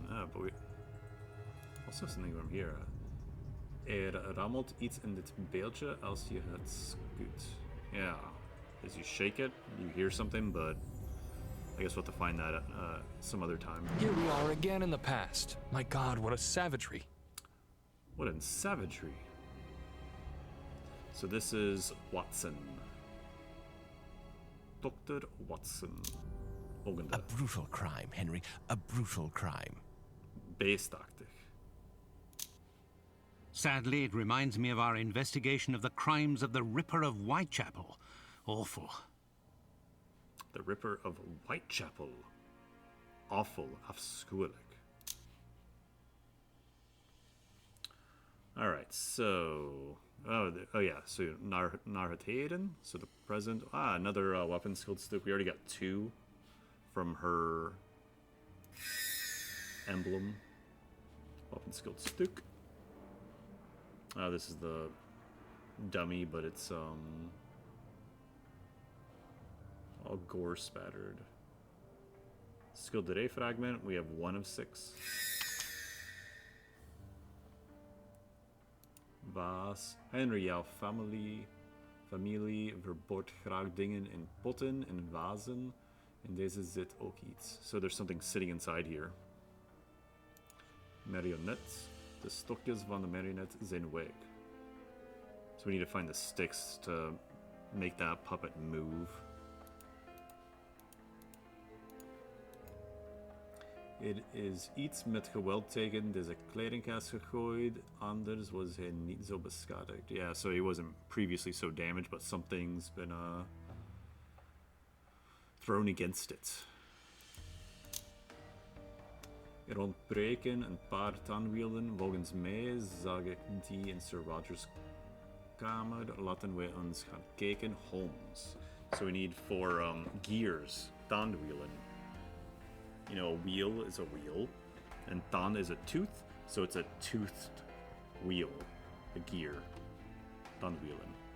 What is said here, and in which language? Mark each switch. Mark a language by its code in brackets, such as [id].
[en] Ah, but we also something from here. [nl] Rammelt iets in dit beeldje als je het schudt. [en] Yeah. As you shake it, you hear something, but I guess we'll have to find that some other time. Here we are again in the past. My God, what a savagery. What a savagery. So this is Watson. Dr. Watson. A brutal crime, Henry. A brutal crime. [nl] Beestachtig. [en] Sadly, it reminds me of our investigation of the crimes of the Ripper of Whitechapel. Awful. The Ripper of Whitechapel. Awful. [nl] Afschuwelijk. [en] Alright, so... Oh yeah, [nl] so naar het heden. [en] So the present. Ah, another weapon skilled stick. We already got two from her emblem. Weapon skilled stick. Oh, this is the dummy, but it's all gore spattered. Skilled Ray fragment, we have 1 of 6. [nl] Vaas. Henry, jouw familie verbouwt graag dingen in potten en vazen. En deze zit ook iets. [en] So there's something sitting inside here. Marionette. [nl] De stokjes van de marionette zijn weg. [en] So we need to find the sticks to make that puppet move. [nl] Het is iets met geweld tegen deze kledingkast gegooid, anders was hij niet zo beschadigd. [en] Yeah, so he wasn't previously so damaged, but something's been thrown against it. [nl] Er ontbreken een paar tandwielen. Volgens mij zag ik die in Sir Roger's kamer. Laten we ons gaan kijken. [en] Holmes. So we need 4 gears. Tandwielen. You know, a wheel is a wheel, and tand is a tooth, so it's a toothed wheel, a gear, tandwielen.